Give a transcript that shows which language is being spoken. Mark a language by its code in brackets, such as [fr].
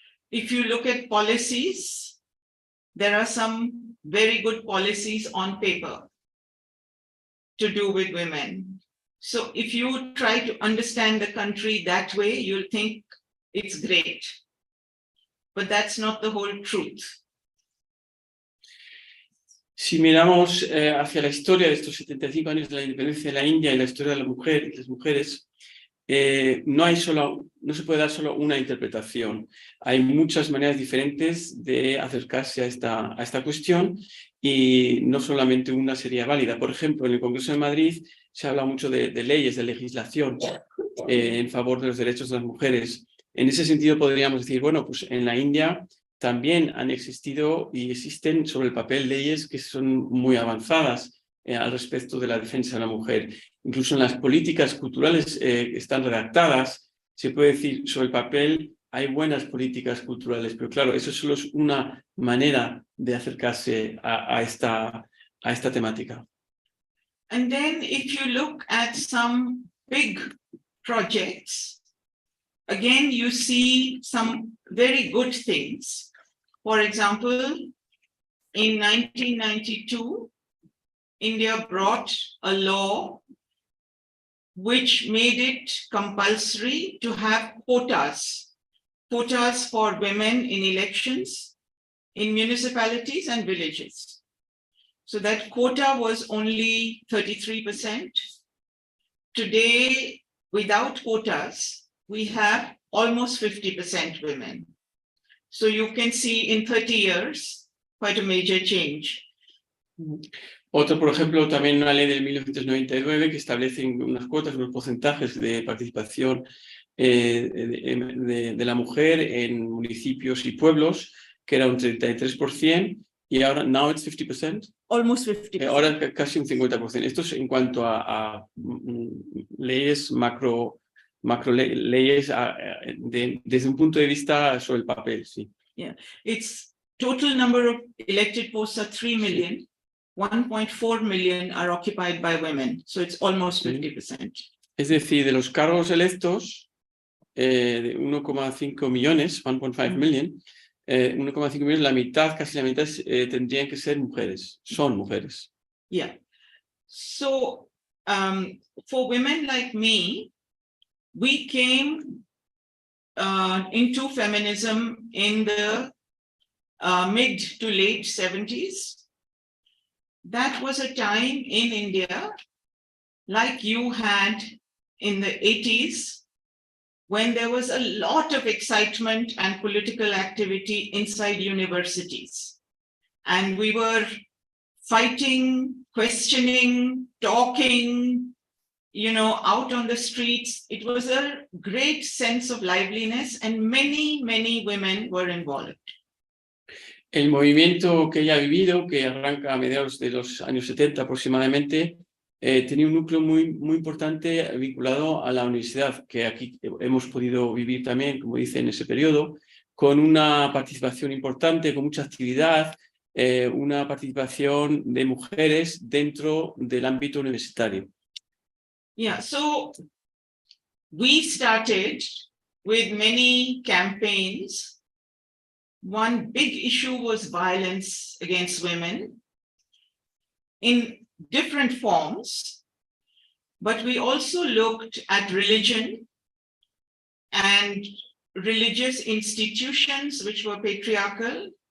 [en] If you look at policies, there are some very good policies on paper to do with women. So if you try to understand the country that way, you'll think it's great. But that's not the whole truth. [es] Si miramos hacia la historia de estos 75 años de la independencia de la India y la historia de las mujeres, no se puede dar solo una interpretación. Hay muchas maneras diferentes de acercarse a esta cuestión y no solamente una sería válida. Por ejemplo, en el Congreso de Madrid se habla mucho de leyes, de legislación en favor de los derechos de las mujeres. En ese sentido podríamos decir, bueno, pues en la India también han existido y existen sobre el papel leyes que son muy avanzadas al respecto de la defensa de la mujer. Incluso en las políticas culturales que están redactadas, se puede decir sobre el papel hay buenas políticas culturales, pero claro, eso solo es una manera de acercarse a esta temática. [en] And then if you look at some big projects, again, you see some very good things. For example, in 1992, India brought a law which made it compulsory to have quotas for women in elections, in municipalities and villages. So that quota was only 33%. Today, without quotas, we have almost 50% women. So you can see in 30 years, quite a major change. [es] Otro, por ejemplo, también una ley del 1999 que establece unas cuotas, unos porcentajes de participación de la mujer en municipios y pueblos, que era un 33%, y ahora, [en] now it's 50%. Almost 50%. [es] Ahora casi un 50%. Esto es en cuanto a leyes leyes desde un punto de vista sobre el papel, sí. [en] Yeah, its total number of elected posts are 3 million. 1.4 million are occupied by women, so it's almost 50%. [es] Es decir, de los cargos electos, de 1,5 millones, [en] 1.5 million, [es] 1,5 millones, la mitad, casi la mitad, tendrían que ser mujeres, son mujeres. [en] Yeah. So for women like me, we came into feminism in the mid to late 70s. That was a time in India, like you had in the 80s, when there was a lot of excitement and political activity inside universities. And we were fighting, questioning, talking, out on the streets. It was a great sense of liveliness, and many, many women were involved. [es] El movimiento que ella ha vivido, que arranca a mediados de los años 70 aproximadamente, tenía un núcleo muy, muy importante vinculado a la universidad, que aquí hemos podido vivir también, como dice, en ese periodo, con una participación importante, con mucha actividad, una participación de mujeres dentro del ámbito universitario. [en] Yeah, so we started with many campaigns. One big issue was violence against women in different forms, but we also looked at religion and religious institutions which were patriarchal.